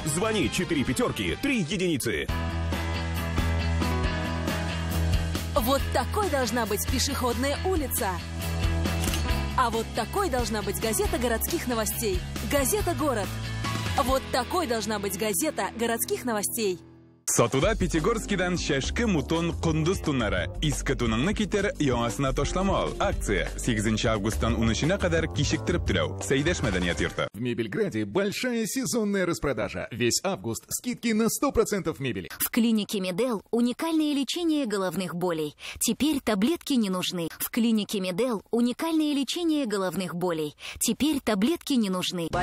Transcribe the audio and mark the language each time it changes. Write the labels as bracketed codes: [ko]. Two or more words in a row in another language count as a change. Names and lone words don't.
[ru] Звони 4 5 3 единицы. Вот такой должна быть пешеходная улица. А вот такой должна быть газета городских новостей. Газета «Город». Вот такой должна быть газета городских новостей. [tt] Сатуда Пятигорскидан шашкы мутон кундуз туннары. Искы туныңны китер, яңасына ташлама ал. Акция 8 августтан 13-на кадәр кичектиреп түләү. Сәйдәш мәдәният йорты. [ru] В Мебельграде большая сезонная распродажа. Весь август скидки на 100% мебели. В клинике Медел уникальное лечение головных болей. Теперь таблетки не нужны. В клинике Медел уникальное лечение головных болей. Теперь таблетки не нужны.